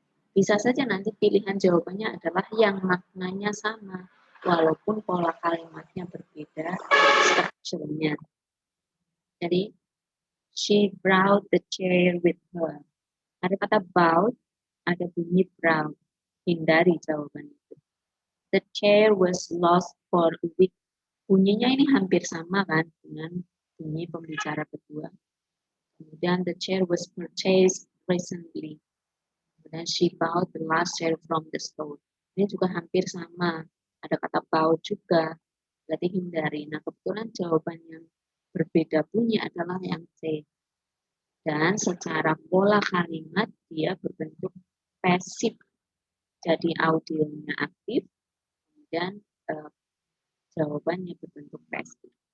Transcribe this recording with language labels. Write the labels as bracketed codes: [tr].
[id] Bisa saja nanti pilihan jawabannya adalah yang maknanya sama, walaupun pola kalimatnya berbeda, strukturnya. [en] Jadi, she brought the chair with her. [id] Ada kata brought, ada bunyi brought. Hindari jawaban itu. [en] The chair was lost for a week. [id] Bunyinya ini hampir sama kan dengan bunyi pembicara kedua. Kemudian [en] the chair was purchased recently. Kemudian she bought the last chair from the store. [id] Ini juga hampir sama. Ada kata about juga, berarti hindari. Nah, kebetulan jawaban yang berbeda bunyi adalah yang C. Dan secara pola kalimat dia berbentuk pasif. Jadi audionya aktif, dan jawabannya berbentuk pasif.